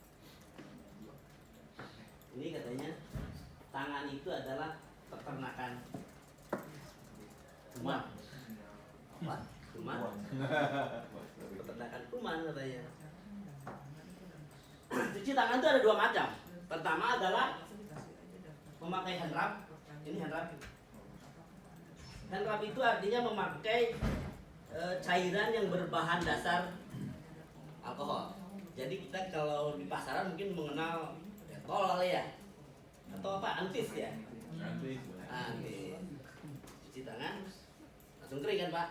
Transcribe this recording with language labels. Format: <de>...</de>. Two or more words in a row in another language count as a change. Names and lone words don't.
<id>Ini katanya tangan itu adalah peternakan kuman. Apa? Kuman. Peternakan kuman katanya. Cuci tangan itu ada dua macam. Pertama adalah memakai</id> <en>hand rub.</en> <id>Ini</id> <en>hand rub. Hand rub</en> <id>itu artinya memakai cairan yang berbahan dasar alkohol. Jadi kita kalau di pasaran mungkin mengenal detol kali ya, atau apa, antis ya. Antis. Cuci tangan, langsung kering kan Pak?</id>